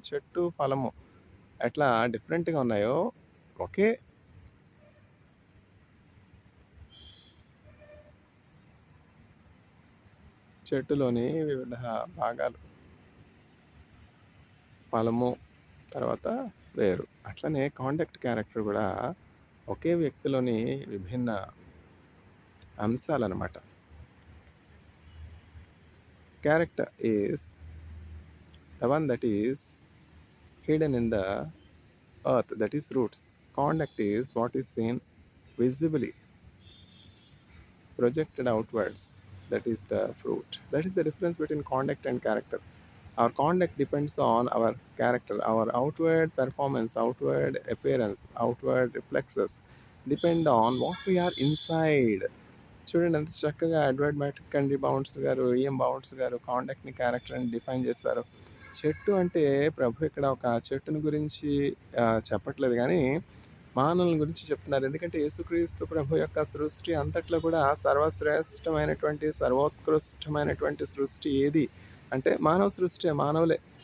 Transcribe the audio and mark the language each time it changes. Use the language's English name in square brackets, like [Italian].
[Telugu] చెట్టు, ఫలము ఎట్లా డిఫరెంట్‌గా ఉన్నాయో ఒకే చెట్టులోని వివిధ భాగాలు. ఫలము, తర్వాత వేరు. అట్లనే కాండక్ట్, క్యారెక్టర్ కూడా ఒకే వ్యక్తిలోని విభిన్న అంశాలనమాట. [English] Character is the one that is hidden in the earth, that is roots. Conduct is what is seen visibly, projected outwards, that is the fruit. That is the difference between conduct and character. Our conduct depends on our character, our outward performance, outward appearance, outward reflexes depend on what we are inside. [Telugu] చూడండి ఎంత చక్కగా Edward matric and bounds గారు, EM bounds గారు కాండక్ట్‌ని, క్యారెక్టర్‌ని define చేశారు. చెట్టు అంటే ప్రభు ఇక్కడ ఒక చెట్టుని గురించి చెప్పట్లేదు గానీ, మానవుల గురించి చెప్తున్నారు. ఎందుకంటే యేసుక్రీస్తు ప్రభు యొక్క సృష్టి అంతట్లో కూడా సర్వశ్రేష్టమైనటువంటి, సర్వోత్కృష్టమైనటువంటి సృష్టి ఏది అంటే మానవ సృష్టి, మానవులే.